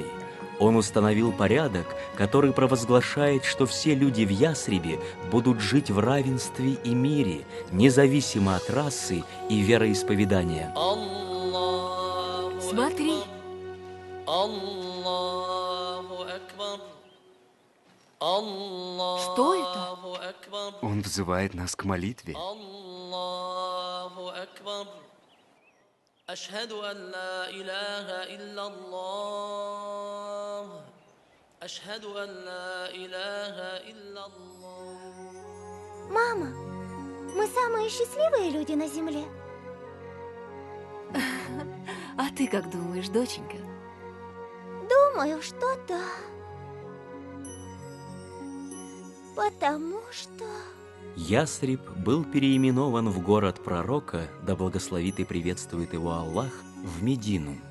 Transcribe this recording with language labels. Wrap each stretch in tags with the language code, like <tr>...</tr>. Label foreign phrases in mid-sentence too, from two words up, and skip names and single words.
<ru>Он установил порядок, который провозглашает, что все люди в Ясрибе будут жить в равенстве и мире, независимо от расы и вероисповедания. Смотри. Что это? Он взывает нас к молитве.</ru> <ar>أشهد أن لا إله إلا الله أشهد أن لا إله إلا الله.</ar> <ru>Мама, мы самые счастливые люди на земле. А ты как думаешь, доченька? Думаю, что да. Потому что... Ясриб был переименован в город пророка, да благословит и приветствует его Аллах, в Медину.</ru>